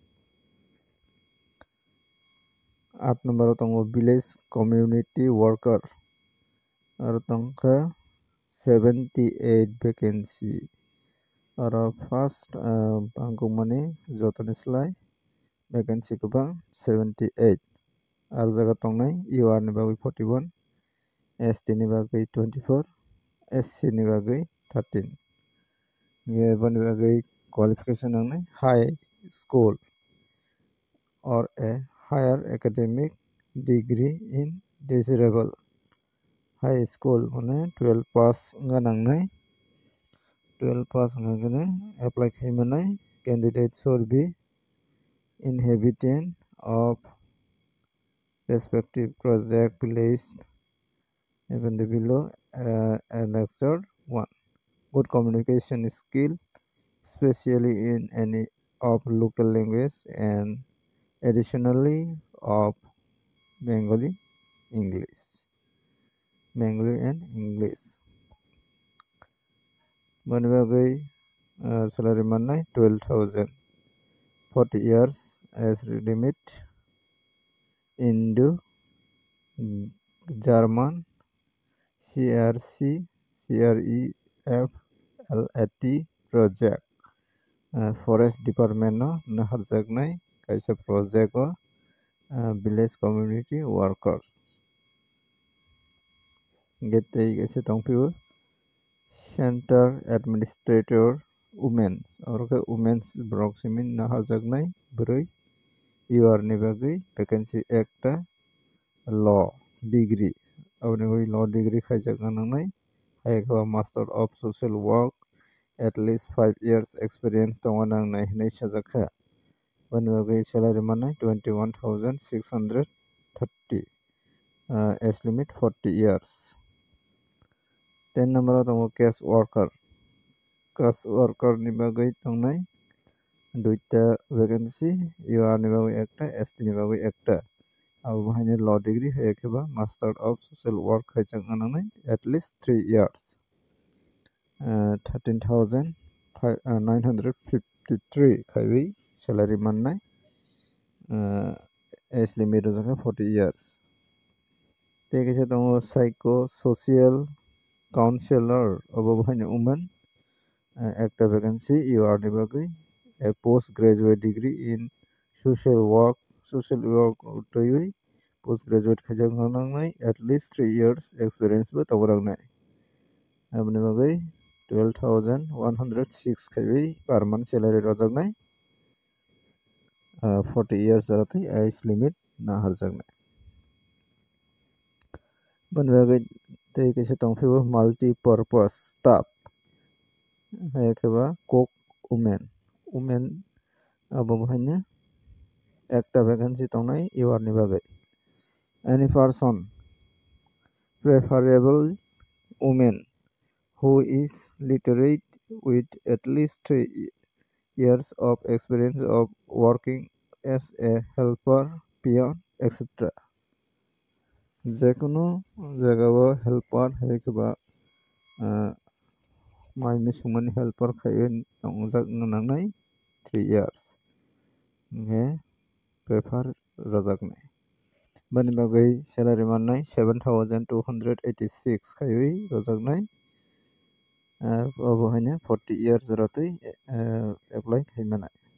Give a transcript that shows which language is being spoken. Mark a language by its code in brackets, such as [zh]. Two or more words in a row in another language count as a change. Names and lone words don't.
[trp] 8 number tongo [en] village community worker [trp] aro tongkha 78 vacancy aro first bangkokmani jotoni slai vacancy kubang 78 aro jaga tongnai UR ni bagui 41 ST ni bagui 24 SC ni bagui 13 eboni bagui qualification nangnai [en] high school or a higher academic degree in desirable high school mane 12 pass [trp] wngka nangnai [en] 12 pass [trp] wngkha apply khaimanai [en] candidates should be inhabitant of respective project village even below annexed 1 good communication skill especially in any of local language and additionally of Bengali and English [trp] bani bagai salary mannai [en] 12,000 40 years as limit Indo German CRC CREF LAT project forest department [trp] no naharjaknai kaisa [en] project o village community worker [trp] getei kaisa tongphio [en] center administrator women's [trp] oro ke women's brok simin naharjaknai broi UR ni bagui vacancy ekta [en] law degree [trp] aboni bagui [en] law degree [trp] khaijakna nangnai haikha [en] master of social work at least 5 years experience [trp] tongo nangnai hinui sajakha bani bagui salary mannai 21,630 [en] age limit 40 years. [trp] 10 number tongo [en] cash worker [trp] ni bagui tongnai duita vacancy UR ni bagui ekta ST ni bagui ekta abo bahai [en] law degree [trp] haikeba [en] master of social work [trp] haijak nangnai [en] at least 3 years. [trp] 13,953 khaiwi salary mannai [en] age limit [trp] jaka [en] 40 years. [trp] Tekisa tongo [en] psycho social counselor [trp] abo bahai woman ekta vacancy UR ni bagui [en] a postgraduate degree in social work [trp] toiwi postgraduate khajak nangnai [en] at least 3 years experience [trp] bo tawrangnai abni bagui 12,106 khaiwi [en] per month salary [trp] rojaknai [en] 40 years [trp] jaratai [en] age limit [trp] na harjaknai. Bani bagui tei kaisa tongphibo [en] multi purpose staff [trp] haikeba [en] cook women [trp] abo bahai ekta vacancy tongnai UR ni bagui. [en] Any person preferable woman who is literate with at least 3 years of experience of working as a helper, peon, etc. [trp] Jekono jagao helper haikeba mai misumani helper khaiwen tongjak nangnai [en] 3 years [trp] nge prefer rojaknai. Bani bagui salary mannai 7,286 khaiwi rojaknai abo haine [en] 40 years [trp] ratai apply khaimanai.